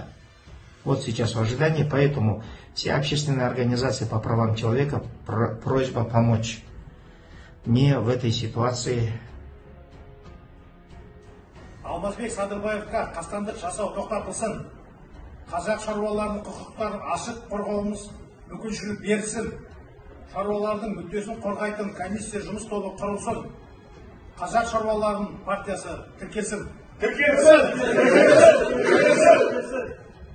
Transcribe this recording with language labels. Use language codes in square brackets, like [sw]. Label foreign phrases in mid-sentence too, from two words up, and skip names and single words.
[ru] Вот сейчас в ожидании, поэтому все общественные организации по правам человека, просьба помочь мне в этой ситуации. [kk] Алмазбек Садырбаевқа қастандық жасау тоқтатылсын. Қазақ шаруаларының құқықтарын ашық қорғауымыз мүмкіншілік берілсін. Шаруалардың мүддесін қорғайтын комиссия жұмыс тобы құрылсын. Қазақ шаруаларының партиясы тіркелсін.